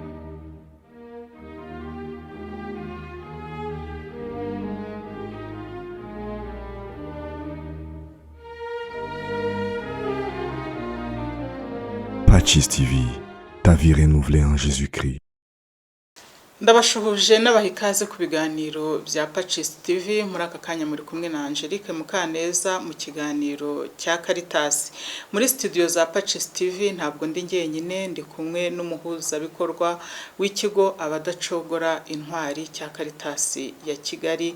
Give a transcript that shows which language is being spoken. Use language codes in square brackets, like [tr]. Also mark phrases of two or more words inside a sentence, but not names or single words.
[fr] Patchis TV, ta vie renouvelée en Jésus-Christ. [rw] Ndabashuhuje n'abaha ikaze ku biganiro bya Patchis TV. Muri aka kanya muri kumwe na Angelique Mukaneza mu kiganiro cya Caritas. Muri studio za Patchis TV ntabwo ndi njyenyine, ndi kumwe n'umuhuzabikorwa w'ikigo abadacogora intwari cya Caritas ya Kigali.